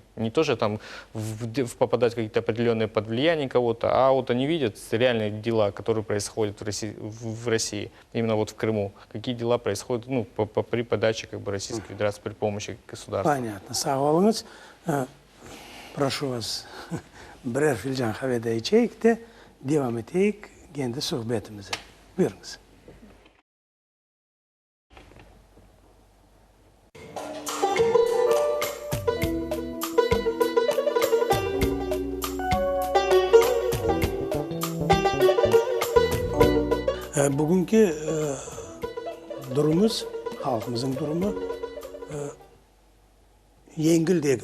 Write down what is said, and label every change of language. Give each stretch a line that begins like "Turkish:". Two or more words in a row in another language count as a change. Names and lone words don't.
Russian: Не то, что там попадать в какие-то определенные под влияние кого-то, а вот они видят реальные дела, которые происходят в России, именно вот в Крыму. Какие дела происходят при подаче как бы Российской Федерации, при помощи государства. Понятно. Сağ Прошу вас,
Crimean Tatar: birer filcan kahve içeyik de devam edeyik kendi sohbetimize. Buyurunuz. Bugünkü durumumuz, halkımızın durumu yengil değil.